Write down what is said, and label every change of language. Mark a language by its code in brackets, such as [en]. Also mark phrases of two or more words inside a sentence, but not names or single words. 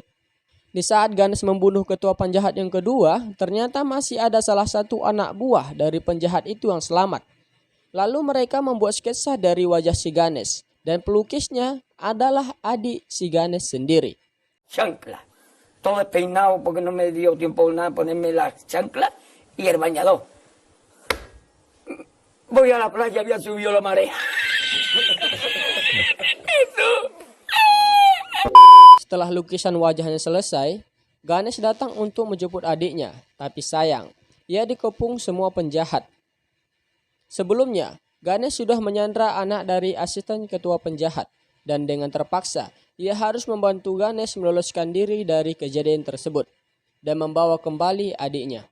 [id] Di saat Ganesh membunuh ketua penjahat yang kedua, ternyata masih ada salah satu anak buah dari penjahat itu yang selamat. Lalu mereka membuat sketsa dari wajah si Ganesh, dan pelukisnya adalah adik si Ganesh sendiri. Syangklah, [es] todo despeinado porque no me dio tiempo nada ponerme la chancla y el bañador. Voy a la playa, había subido la marea. [id] Setelah lukisan wajahnya selesai, Ganesh datang untuk menjemput adiknya, tapi sayang, ia dikepung semua penjahat. Sebelumnya, Ganesh sudah menyandra anak dari asisten ketua penjahat, dan dengan terpaksa, ia harus membantu Ganesh meloloskan diri dari kejadian tersebut, dan membawa kembali adiknya.